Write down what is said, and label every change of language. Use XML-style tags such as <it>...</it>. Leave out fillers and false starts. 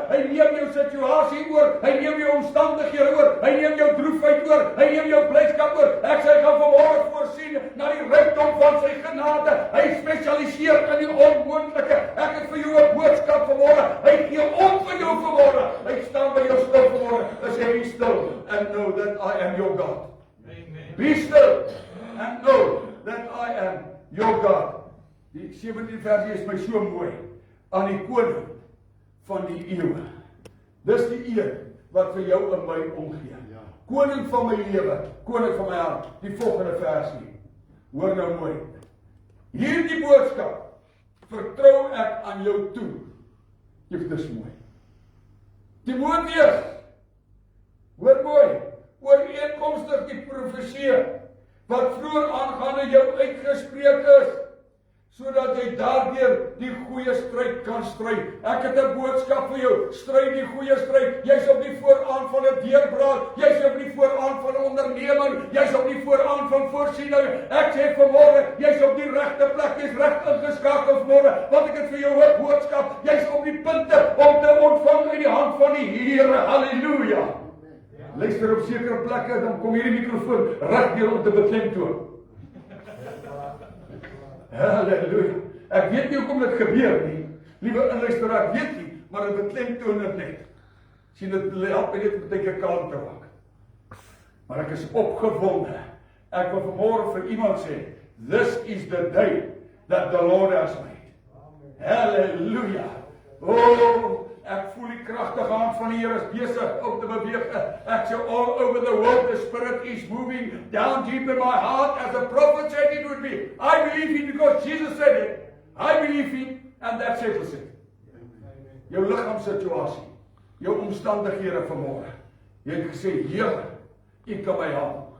<af>Hy neem jou situasie oor. Hy neem jou omstandighede oor. Hy neem jou droefheid oor. Hy neem jou blydskap oor. Ek sê, hy gaan vanmôre voorsien na die rykdom van sy genade. Hy spesialiseer in die onmoontlike. Ek het vir jou 'n boodskap vanmôre. Hy gee om vir jou vanmôre. Hy staan by jou stil vanmôre. Hy sê,</af> <en>be still and know that I am your God. Amen. Be still and know that I am your God.</en> <af>Die 17 versie is my so mooi. Aan die koning van die eeuwe. Dis die een wat vir jou en my omgee. Koning van my lewe, koning van my hart. Die volgende versie. Hoor nou mooi. Hierdie boodskap vertrou ek aan jou toe. Dis mooi. Timoteus, hoor mooi. Ooreenkomstig die profesie wat vroeër aangaande jou uitgespreek is, sodat jy daardeur die goeie stryd kan stry. Ek het 'n boodskap vir jou. Stry die goeie stryd. Jy's op die vooraan van 'n deurbraak. Jy's op die vooraan van 'n onderneming. Jy's op die vooraan van voorsiening. Ek sê vanmôre, jy's op die regte plek. Jy's reg ingeskakel vanmôre. Want ek het vir jou 'n boodskap. Jy's op die punte om te ontvang uit die hand van die Here. Halleluja. Luister op sekere plekke, dan kom hierdie mikrofoon reg deur om te beklemtoon. Halleluja. Ek weet nie hoekom dit gebeur nie. Liewe inluisteraar, ek weet nie, maar dit beklemtoon dit net. Sien dit help my net baie keer kalm te raak. Maar ek is opgewonde. Ek wil vanmôre vir iemand sê,</af> <en>this is the day that the Lord has made.</en> <af>Halleluja. Oh, ek voel die kragtige hand van die Here is besig om te beweeg. Ek sê</af> <en>all over the world, the Spirit is moving down deep in my heart as the prophet said it would be. I believe it because Jesus said it. I believe it and that settles it.</en> <af>Jou liggaamssituasie, jou omstandighede vanmôre. Jy het gesê, Here, U kan my help.</af>